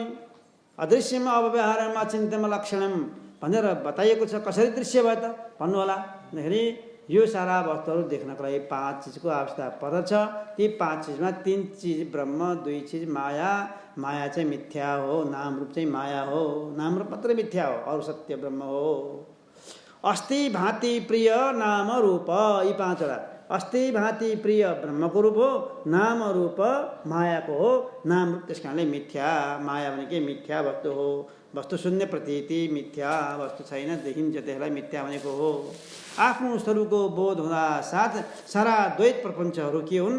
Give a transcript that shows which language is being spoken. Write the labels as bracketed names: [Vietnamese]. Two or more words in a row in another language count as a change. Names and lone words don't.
[Nepali] अदृश्यमा अव्यवहारमा चिन्तनमा लक्षणम भनेर बताइएको छ, कसरी दृश्य भयो त भन्नु होला। भन्दाखेरि यो सारा वस्तुहरू देख्नको लागि 5 चिजको आवश्यकता पर्दछ। ती 5 चिजमा 3 चिज ब्रह्म, 2 चिज माया। माया चाहिँ मिथ्या हो, नाम रूप चाहिँ माया हो। नाम रूप मात्रै मिथ्या हो, अरू सत्य ब्रह्म हो। [Sanskrit] अस्ति भाति प्रिय नाम रूप, [Nepali] यी 5 वटा [Sanskrit] अस्ति भाति प्रिय [Nepali] ब्रह्मको रूप हो, नाम रूप मायाको हो। नाम रूप त्यस कारणले मिथ्या, माया भनेकै मिथ्या वस्तु हो। [Sanskrit] वस्तु शून्य प्रतीति मिथ्या, [Nepali] वस्तु छैन देखिन्छ, त्यसलाई मिथ्या भनेको हो। आफ्नो स्वरूपको बोध हुँदा साथ सारा द्वैत प्रपञ्चहरू के हुन्?